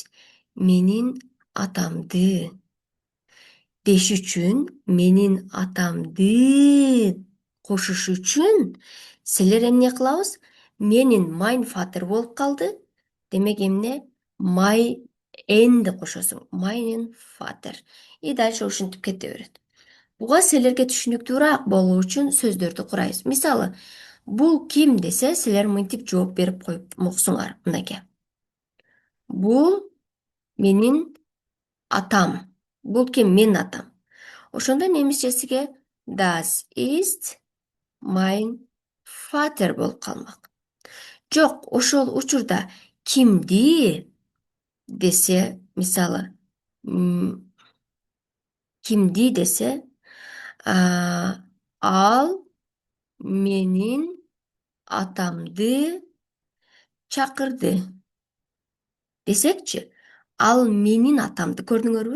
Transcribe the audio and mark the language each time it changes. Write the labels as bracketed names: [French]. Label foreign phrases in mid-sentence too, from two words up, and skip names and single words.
[Kyrgyz] Менин атамды деш үчүн, менин атамды кошуш үчүн силер эмне кылабыз? Менин [German] mein Vater [Kyrgyz] болуп калды. Демек эмне? My энди кошосуң. [German] Meinen Vater. [Russian] И дальше [Kyrgyz] ушинтип кете берет. Буга силерге түшүнүктүүрөөк болуу үчүн сөздөрдү курайбыз. Мисалы, бул ким десе, силер мынтип жооп берип коюп муксуңар. Мынакей. Бул менин атам. Бул ким? Менин атам. Ошондо немисчесиге [German] das ist mein Vater [Kyrgyz] болуп калмак. Жок, ошол учурда кимди десе, мисалы, кимди десе, ал менин атамды чакырды десекчи, ал менин атамды, көрдүңөрбү?